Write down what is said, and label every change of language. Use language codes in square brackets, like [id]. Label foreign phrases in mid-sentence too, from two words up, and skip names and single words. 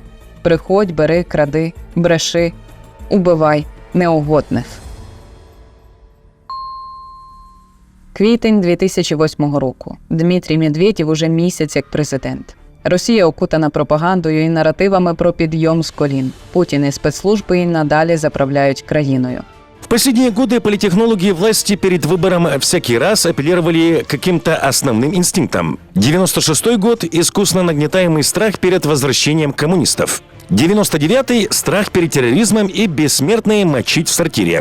[uk] Приходь, бери, кради, бреши, убивай неугодних. Квітень 2008 року. Дмитрій Медведєв уже місяць як президент. Росія окутана пропагандою і наративами про підйом з колін. Путін і спецслужби і надалі заправляють країною. [ru] В последние годы политтехнологи власти перед выбором всякий раз апеллировали к каким-то основным инстинктам. 96-й год – искусно нагнетаемый страх перед возвращением коммунистов. 99-й – страх перед терроризмом и бессмертные мочить в сортире.